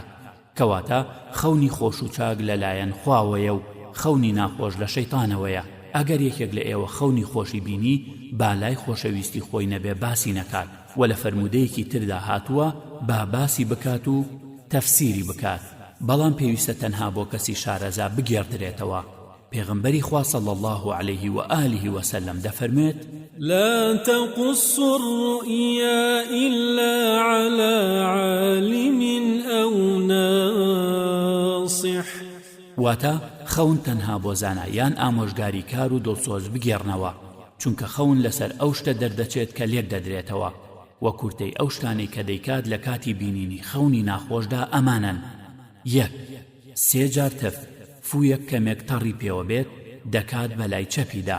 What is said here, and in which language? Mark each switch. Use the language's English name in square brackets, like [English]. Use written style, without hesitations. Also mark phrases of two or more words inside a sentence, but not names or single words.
[Central Kurdish] کەواتە خەونی خۆش و چاک لەلایەن خواوەیە و خەونی ناخۆش لە شەیتانەوەیە. ئەگەر یەکێک لە ئێوە خەونی خۆشی بینی با لای خۆشەویستی خۆی نەبێ باسی نەکات و لە فەرمودەیەکی تردا هاتووە با باسی بکات و تەفسیری بکات، بەڵام پێویستە تەنها بۆ کەسی شارەزا بگێڕدرێتەوە. پێغەمبەری خوا [Arabic] صلی الله عليه و آله وسلم [Central Kurdish] دەفەرمێت [Arabic] لا تقص الرؤيا إلا على عالم أو ناصح. [Central Kurdish] واتە خەون تەنها بۆ زانایان ئامۆژگاری کار و دڵسۆز بگێڕنەوە، چونکە خەون لەسەر ئەو شتە دەردەچێت کە لێک دەدرێتەوە و کورتەی ئەو شتانەی کە دەیکات لە کاتی بینینی خەونی ناخۆشدا ئەمانن: 1. 3 جار تف فوویەک کەمێک تەڕی پێوە بێت دەکات بەلای چەپیدا.